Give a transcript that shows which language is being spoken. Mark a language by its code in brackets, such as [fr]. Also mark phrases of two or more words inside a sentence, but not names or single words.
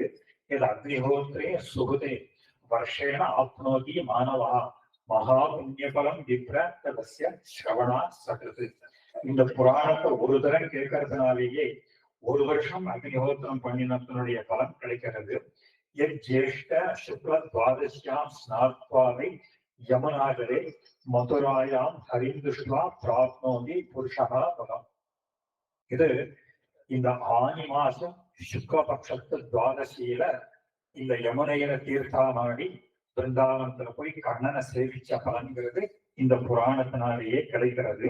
[sa] இது अग्निहोत्रे सुहुते वर्षेण आप्नोति मानवः महा पुण्यफलं विप्र तदस्य श्रवणात् सकृत्. [ta] இந்த புராணத்தை ஒரு தரம் கேட்கறதுனாலேயே ஒரு வருஷம் அக்னிஹோத்திரம் பண்ணினத்தினுடைய பலன் கிடைக்கிறது. [sa] ज्येष्ठ शुक्ल द्वादश्यां स्नात्वाவை यमुनाकरे मथुरायां हरिं दृष्ट्वा प्राप्नोति पुरुषः फलम्. [ta] இது இந்த ஆனி மாசம் சுக்லபக்ஷத்து துவாதசியில இந்த யமுனையில தீர்த்தாமாடி பிருந்தாவனத்துல போய் கண்ணனை சேவிச்ச பலன்கிறது இந்த புராணத்தினாலேயே கிடைக்கிறது.